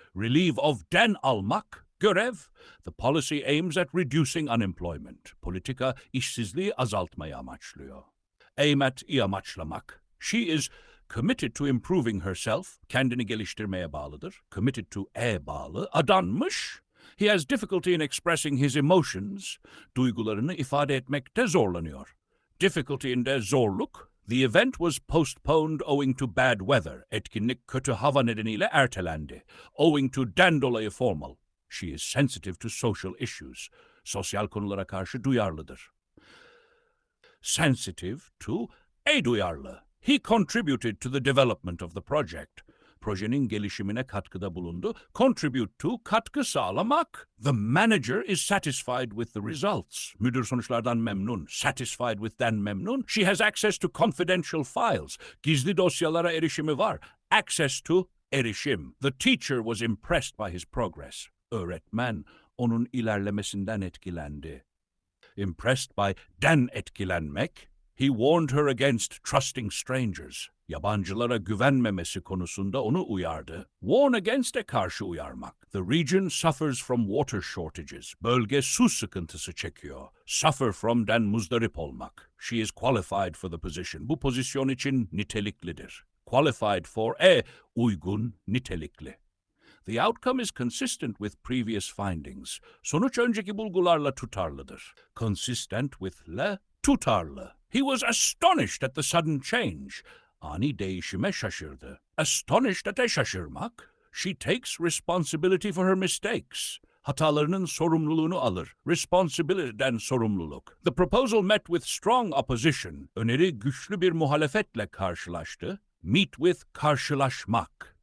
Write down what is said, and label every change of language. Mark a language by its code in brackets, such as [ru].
[en] Relieve of [tr] den almak, görev. [en] The policy aims at reducing unemployment. [tr] Politika işsizliği azaltmayı amaçlıyor. [en] Aim at, [tr] amaçlamak. [en] She is committed to improving herself. [tr] Kendini geliştirmeye bağlıdır. [en] Committed to, [tr] bağlı. Adanmış. [en] He has difficulty in expressing his emotions. [tr] Duygularını ifade etmekte zorlanıyor. [en] Difficulty in [tr] de zorluk. [en] The event was postponed owing to bad weather. [tr] Etkinlik kötü hava nedeniyle ertelendi. [en] Owing to [tr] den dolayı formal. [en] She is sensitive to social issues. [tr] Sosyal konulara karşı duyarlıdır. [en] Sensitive to, duyarlı. He contributed to the development of the project. [tr] projenin gelişimine katkıda bulundu. [en] Contribute to, [tr] katkı sağlamak. [en] The manager is satisfied with the results. [tr] Müdür sonuçlardan memnun. [en] Satisfied with'ten [tr] memnun. [en] She has access to confidential files. [tr] Gizli dosyalara erişimi var. [en] Access to, [tr] erişim. [en] The teacher was impressed by his progress. [tr] Öğretmen onun ilerlemesinden etkilendi. [en] Impressed by'den [tr] etkilenmek. [en] He warned her against trusting strangers. [tr] Yabancılara güvenmemesi konusunda onu uyardı. [en] Warn against'e [tr] karşı uyarmak. [en] The region suffers from water shortages. [tr] Bölge su sıkıntısı çekiyor. [en] Suffer from'den [tr] muzdarip olmak. [en] She is qualified for the position. [tr] Bu pozisyon için niteliklidir. [en] Qualified for, [tr] uygun, nitelikli. [en] The outcome is consistent with previous findings. [tr] Sonuç önceki bulgularla tutarlıdır. [en] Consistent with [tr] tutarlı. [en] He was astonished at the sudden change. [tr] Ani değişime şaşırdı. [en] Astonished at'e [tr] şaşırmak. [en] She takes responsibility for her mistakes. [tr] Hatalarının sorumluluğunu alır. Responsibility'den sorumluluk. [en] The proposal met with strong opposition. [tr] Öneri güçlü bir muhalefetle karşılaştı. [en] Meet with, karşılaşmak.